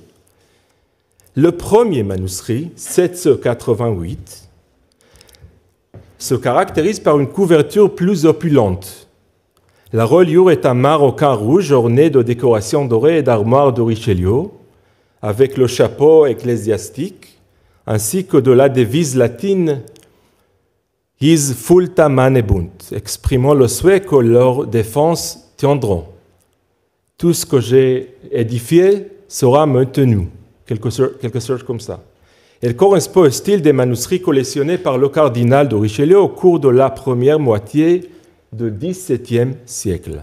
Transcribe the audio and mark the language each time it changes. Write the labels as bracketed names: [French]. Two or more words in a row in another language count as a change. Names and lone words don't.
[French] Le premier manuscrit, 788, se caractérise par une couverture plus opulente. La reliure est un maroquin rouge orné de décorations dorées et d'armoires de Richelieu, avec le chapeau ecclésiastique, ainsi que de la devise latine « [Latin] His fulta manebunt », [French] exprimant le souhait que leurs défenses tiendront. Tout ce que j'ai édifié sera maintenu. quelque chose comme ça. Elle correspond au style des manuscrits collectionnés par le cardinal de Richelieu au cours de la première moitié du XVIIe siècle.